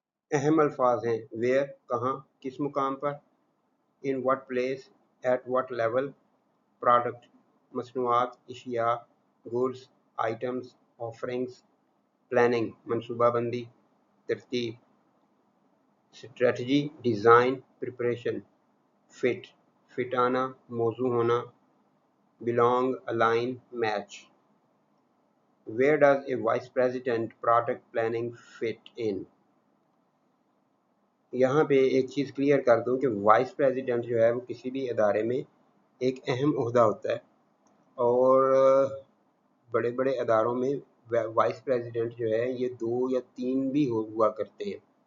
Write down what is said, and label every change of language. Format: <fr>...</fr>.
<hi>अहम अल्फाज हैं</hi> <en>where</en> <hi>कहाँ, किस मुकाम पर,</hi> <en>in what place, at what level, product</en> <hi>मसनूआत, इशिया,</hi> <en>goods, items, offerings, planning</en> <hi>मनसूबाबंदी, तरतीब,</hi> <en>strategy, design, preparation,</en> <hi>फिट आना, मौजू होना,</hi> <en>Belong, align, match. Where does a vice president product planning fit in?</en> <hi>यहाँ पे एक चीज़ क्लियर कर दूँ कि वाइस प्रेसिडेंट जो है वो किसी भी इदारे में एक अहम ओहदा होता है, और बड़े बड़े इदारों में वाइस प्रेसिडेंट जो है ये 2 या 3 भी हुआ करते हैं.</hi>